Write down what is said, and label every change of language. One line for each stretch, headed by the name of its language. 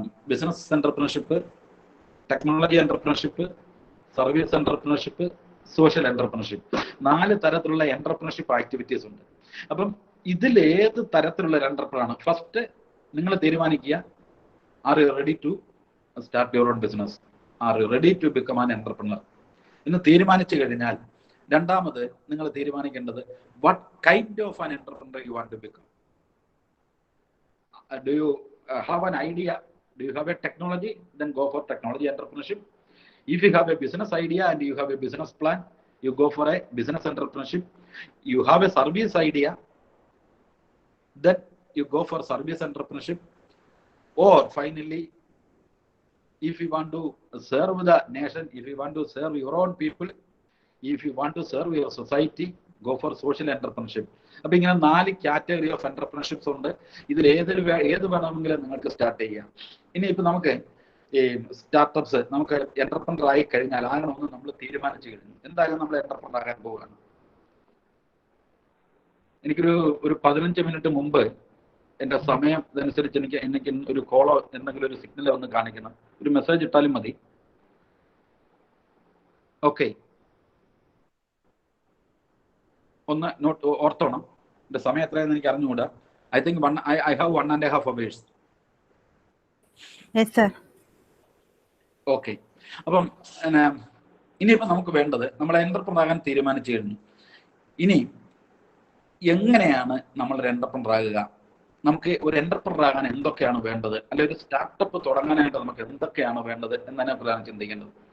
Malayalam: Business entrepreneurship, technology entrepreneurship, service entrepreneurship, social entrepreneurship. 4 തരത്തിലുള്ള entrepreneurship activities ഉണ്ട്. അപ്പം ഇതിൽ ഏത് തരത്തിലുള്ള ഒരു എന്റർപ്രണർ ഫസ്റ്റ് നിങ്ങൾ തീരുമാനിക്കുക.
English: Are you ready to start your own business? Are you ready to become an entrepreneur?
Malayalam: ഇന്ന് തീരുമാനിച്ചു കഴിഞ്ഞാൽ രണ്ടാമത് നിങ്ങൾ തീരുമാനിക്കേണ്ടത്
English: what kind of an entrepreneur you want to become. Do you have an idea? Do you have a technology? Then go for technology entrepreneurship. If you have a business idea and you have a business plan, you go for a business entrepreneurship. You have a service idea, then you go for service entrepreneurship. Or finally, if you want to serve the nation, if you want to serve your own people, if you want to serve your society, go for social entrepreneurship.
Malayalam: അപ്പൊ ഇങ്ങനെ 4 category of എന്റർപ്രണർഷിപ്സ് ഉണ്ട്. ഇതിൽ ഏത് വേണമെങ്കിലും നിങ്ങൾക്ക് start ചെയ്യാം. ഇനി ഇപ്പൊ നമുക്ക് ഈ സ്റ്റാർട്ടപ്സ്, നമുക്ക് എന്റർപ്രണർ ആയി കഴിഞ്ഞാൽ ആകണമെന്ന് നമ്മൾ തീരുമാനിച്ചു കഴിഞ്ഞു. എന്തായാലും നമ്മൾ എന്റർപ്രണർ ആകാൻ പോവുകയാണ്. എനിക്കൊരു 15 മിനിറ്റ് മുമ്പ് എന്റെ സമയം ഇതനുസരിച്ച് എനിക്ക് ഒരു കോളോ എന്തെങ്കിലും ഒരു സിഗ്നലോ ഒന്ന് കാണിക്കണം. ഒരു മെസ്സേജ് ഇട്ടാലും മതി. ഓക്കെ, ഒന്ന് നോട്ട് ഓർത്തോണം. എന്റെ സമയം എത്രയെന്ന് എനിക്ക് അറിഞ്ഞുകൂടാ.
English: I think I have 1.5 hours. Yes, sir.
Malayalam: Okay, അപ്പം ഇനിയിപ്പോ നമുക്ക് വേണ്ടത്, നമ്മൾ എന്റർപ്രണർ ആകാൻ തീരുമാനിച്ചു കഴിഞ്ഞു. ഇനി എങ്ങനെയാണ് നമ്മളൊരു എന്റർപ്രണർ ആകുക? നമുക്ക് ഒരു എന്റർപ്രണർ ആകാൻ എന്തൊക്കെയാണ് വേണ്ടത്, അല്ലെ ഒരു സ്റ്റാർട്ടപ്പ് തുടങ്ങാനായിട്ട് നമുക്ക് എന്തൊക്കെയാണ് വേണ്ടത് എന്നതിനെ കുറിച്ചാണ് ചിന്തിക്കേണ്ടത്.